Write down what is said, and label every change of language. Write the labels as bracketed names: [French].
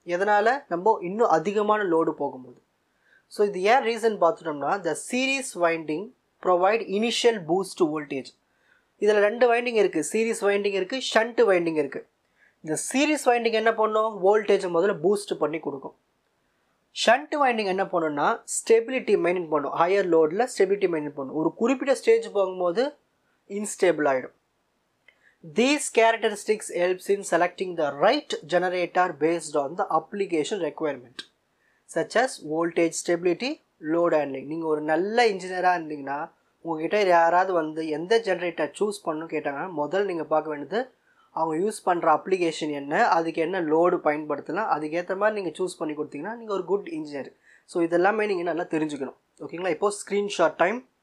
[Tamil] எதனால், நம்ம இன்னும் அதிகமான லோடு போகும்போது. ஸோ இது ஏன் ரீசன் பார்த்துட்டோம்னா [English] The series winding provide initial boost voltage. [Tamil] இதில் ரெண்டு வைண்டிங் இருக்குது, சீரீஸ் வைண்டிங் இருக்குது, ஷண்ட் வைண்டிங் இருக்குது. இந்த சீரிஸ் வைண்டிங் என்ன பண்ணும், வோல்டேஜை முதல்ல பூஸ்ட் பண்ணி கொடுக்கும். ஷண்ட் வைண்டிங் என்ன பண்ணுன்னா ஸ்டெபிலிட்டி மெயின்டைன் பண்ணும். ஹையர் லோடில் ஸ்டெபிலிட்டி மெயின்டைன் பண்ணும். ஒரு குறிப்பிட்ட ஸ்டேஜ் போகும்போது இன்ஸ்டேபிள் ஆகிடும். [English] These characteristics helps in selecting the right generator based on the application requirement such as voltage stability, load handling. [Tamil] நீங்கள் ஒரு நல்ல இன்ஜினியராக இருந்தீங்கன்னா உங்ககிட்ட யாராவது வந்து எந்த ஜெனரேட்டர் சூஸ் பண்ணணும்னு கேட்டாங்கன்னா முதல் நீங்கள் பார்க்க வேண்டியது அவங்க யூஸ் பண்ணுற அப்ளிகேஷன் என்ன, அதுக்கு என்ன லோடு பயன்படுத்தலாம், அதுக்கேற்ற மாதிரி நீங்கள் சூஸ் பண்ணி கொடுத்தீங்கன்னா நீங்கள் ஒரு குட் இன்ஜினியர். ஸோ இதெல்லாமே நீங்கள் நல்லா தெரிஞ்சுக்கணும். ஓகேங்களா? இப்போது ஸ்க்ரீன்ஷாட் டைம்.